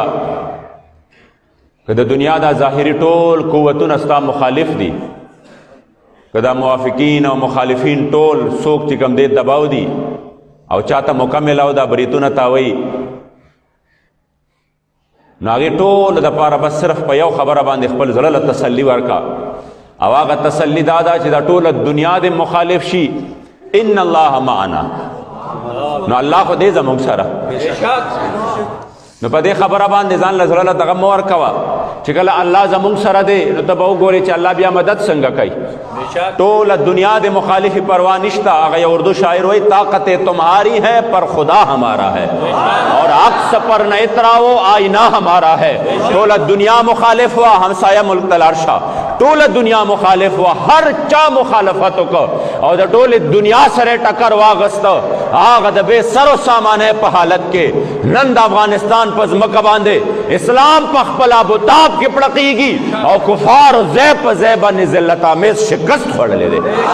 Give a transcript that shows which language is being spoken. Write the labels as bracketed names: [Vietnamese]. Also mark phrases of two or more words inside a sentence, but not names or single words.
[Pashto] که د دنیا دا ظاهري ټول قوتونه ستا مخالف دي، که دا موافقین او مخالفین ټول څوک چې کوم دی دباو دي او چاته مکمل او دا بریتونه تاوي، نو هغې ټول دپاره بس صرف په یو خبره باندې خپل زړه له تسلي ورکړه، او هغه تسلي دا ده چې دا ټوله دنیا دې مخالف شي، [Arabic] ان الله معنا، [Pashto] نو الله خو دې زموږ سره. نو په دې خبره باندې ځان له زړه له دغه مه ورکوه چې کله الله زموږ سره دی نو ته به وګورې چې الله بیا مدد څنګه کوي. ټوله دنیا د مخالفی پروا نشته. [Urdu] هغه یو اردو شاعر وایي طاقت تمہاری ہے پر خدا ہمارا ہے اور عکس پر نہ اتراؤ آئینہ ہمارا ہے. ټوله دنیا مخالف ہوا، [Pashto] همسایه ملک تلارشا ټوله [Urdu] دنیا مخالف ہوا، [Pashto] هر چا مخالفت وکړه او د ټولې دنیا سره ټکر واغسته، هغه د بې سر و سامانه په حالت کې نن د افغانستان په ځمکه باندې اسلام په خپل ابوتاب کې پړقېږي او کفار ځای په ځای باندې ذلت آمیز شکست خوړلی دی.